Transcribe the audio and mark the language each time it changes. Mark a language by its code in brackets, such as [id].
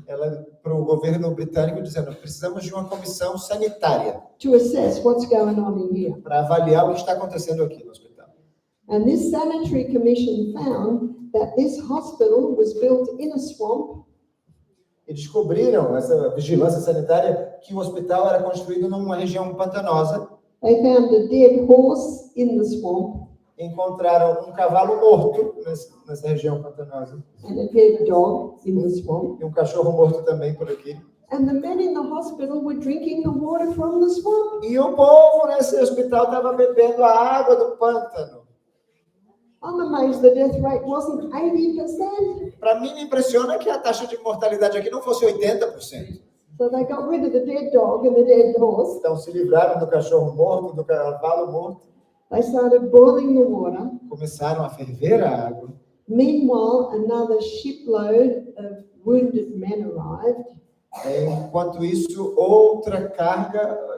[pt] ela para o governo britânico dizendo, precisamos de uma comissão sanitária [en] to assess what's going on in here. [pt] para avaliar o que está acontecendo aqui no hospital. [en] And this sanitary commission found that this hospital was built in a swamp. [pt] E descobriram, essa vigilância sanitária, que o hospital era construído numa região pantanosa. [en] They found a dead horse in the swamp. [pt] Encontraram um cavalo morto nessa região pantanosa. [en] And a dead dog in the swamp. [pt] E um cachorro morto também por aqui. [en] And the men in the hospital were drinking the water from the swamp. [pt] E o povo nesse hospital estava bebendo a água do pântano. [en] I'm amazed the death rate wasn't 80%. [pt] Para mim, me impressiona que a taxa de mortalidade aqui não fosse 80%. [en] So they got rid of the dead dog and the dead horse. [pt] Então, se livraram do cachorro morto, do cavalo morto. [en] They started boiling the water. [pt] Começaram a ferver a água. [en] Meanwhile, another shipload of wounded men arrived. [pt] Enquanto isso, outra carga...